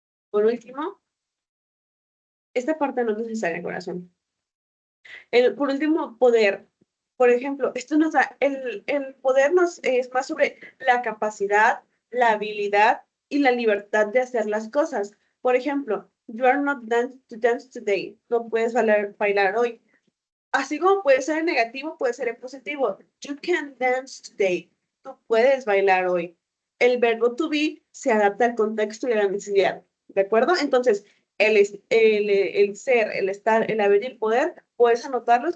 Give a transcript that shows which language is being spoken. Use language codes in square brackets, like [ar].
[es] Por último, esta parte no es necesaria, corazón. Por último, poder. Por ejemplo, esto nos da, el poder nos es más sobre la capacidad, la habilidad y la libertad de hacer las cosas. Por ejemplo, [en] you are not to dance today. [es] No puedes bailar hoy. Así como puede ser en negativo, puede ser en positivo. [en] You can dance today. [es] Tú puedes bailar hoy. El verbo to be se adapta al contexto y a la necesidad. ¿De acuerdo? Entonces, el ser, el estar, el haber y el poder, puedes anotarlos.